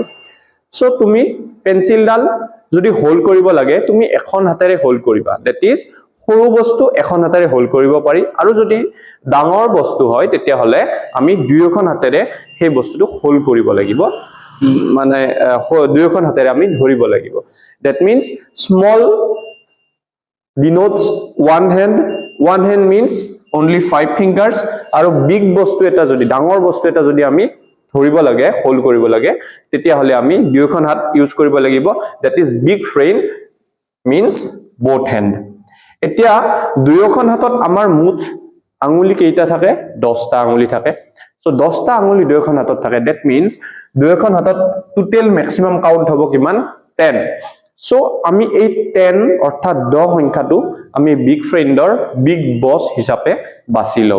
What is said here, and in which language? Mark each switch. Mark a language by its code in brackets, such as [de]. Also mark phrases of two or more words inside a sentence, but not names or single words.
[as] সো তুমি পেন্সিলডাল যদি হোল্ড কৰিব লাগে, তুমি এখন হাতেৰে হোল্ড কৰিবা। [en] that is [as] সৰু বস্তু এখন হাতেৰে হোল্ড কৰিব পাৰি, আৰু যদি ডাঙৰ বস্তু হয় তেতিয়া হলে আমি দুয়োখন হাতেৰে সেই বস্তুটো হোল্ড কৰিব লাগিব, মানে দুয়োখন হাতেৰে আমি ধৰিব লাগিব। [en] that means small denotes one hand means only 5 fingers, [as] আৰু বিগ বস্তু এটা যদি ডাঙৰ বস্তু এটা যদি আমি ধৰিব লাগে, হোল্ড কৰিব লাগে, তেতিয়া হলে আমি দুয়োখন হাত ইউজ কৰিব লাগিব। [en] that is big friend means both hand। [as] এতিয়া দুয়োখন হাতত আমাৰ মুঠ আঙুলি কেইটা থাকে? 10টা আঙুলি থাকে। সো 10টা আঙুলি দুয়োখন হাতত থাকে। [en] that means [as] দুয়োখন হাতত [en] total maximum count [as] হ'ব কিমান? 10। সো আমি এই 10 অৰ্থাৎ 10 সংখ্যাটো আমি [en] big friend's big boss [as] হিচাপে বাছি লওঁ।